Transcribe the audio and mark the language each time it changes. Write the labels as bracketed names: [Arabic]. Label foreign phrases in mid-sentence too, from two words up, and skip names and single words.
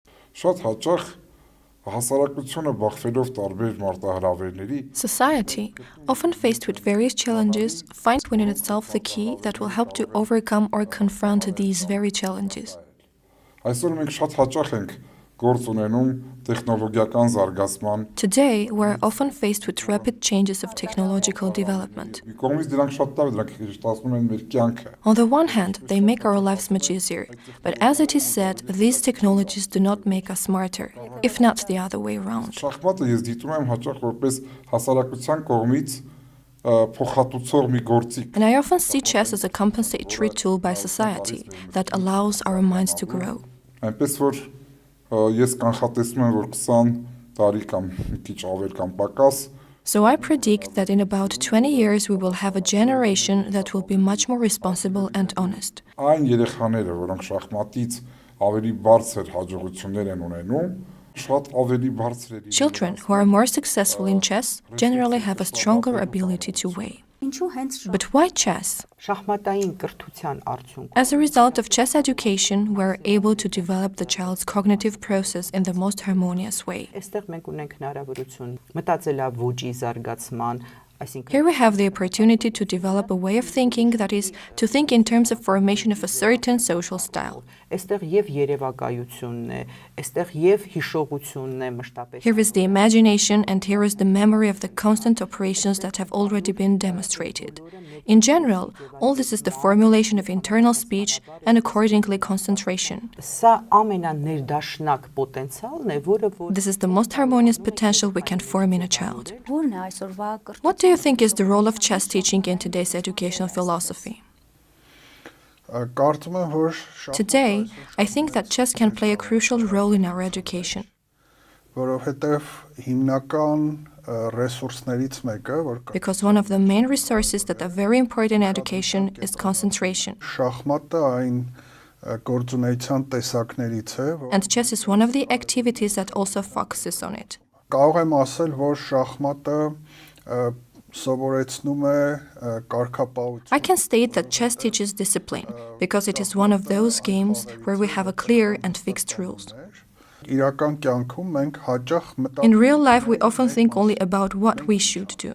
[Armenian] Շատ հաճախ հասարակությունը բախվելով տարբեր մարտահրավերների [English] Society, often faced with various challenges, finds within itself the key that will help to overcome or confront these very challenges. [Armenian] Այսօր մենք շատ հաճախ ենք գործ ունենում տեխնոլոգիական զարգացման [English] Today, we're often faced with rapid changes of technological development. [Armenian] մի կողմից դրանք շատ լավ դրանք շտացնում են մեր կյանքը [English] On the one hand, they make our lives much easier, but as it is said, these technologies do not make us smarter, if not the other way around. [Armenian] Շախմատը ես դիտում եմ հաճախ որպես հասարակության կողմից փոխհատուցող մի գործիք [English] And I often see chess as a compensatory tool by society that allows our minds to grow. [Armenian] այնպես որ ես կանխատեսում եմ որ 20 տարի կամ մի քիչ ավել կամ պակաս [English] So I predict that in about 20 years we will have a generation that will be much more responsible and honest. [Armenian] այն երեխաները որոնք շախմատից ավելի բարձր հաջողություններ են ունենում շատ ավելի բարձր է [English] Children who are more successful in chess generally have a stronger ability to weigh. But why chess? [Armenian] Շախմատային կրթության արդյունքում [English] As a result of chess education, we're able to develop the child's cognitive process in the most harmonious way. [Armenian] այստեղ մենք ունենք հնարավորություն մտածելավուճի զարգացման, այսինքն [English] Here we have the opportunity to develop a way of thinking that is, to think in terms of formation of a certain social style. [Armenian] այստեղ եւ երևակայությունն է, այստեղ եւ հիշողությունն է մշտապես։ [English] Here is the imagination and here is the memory of the constant operations that have already been demonstrated. In general, all this is the formulation of internal speech and accordingly concentration. [Armenian] Սա ամենաներդաշնակ պոտենցիալն է, որը որ [English] This is the most harmonious potential we can form in a child. [Armenian] Որն է այսօրվա [English] What do you think is the role of chess teaching in today's educational philosophy? [Armenian] կարծում եմ որ [English] Today, I think that chess can play a crucial role in our education [Armenian] որովհետև հիմնական ռեսուրսներից մեկը որ [English] because one of the main resources that are very important in education is concentration. [Armenian] շախմատը այն գործունեության տեսակներից է որ [English] And chess is one of the activities that also focuses on it. [Armenian] կարող եմ ասել որ շախմատը սովորեցնում է կարգապահություն [English] I can state that chess teaches discipline because it is one of those games where we have a clear and fixed rules. [Armenian] իրական կյանքում մենք հաճախ [English] In real life, we often think only about what we should do.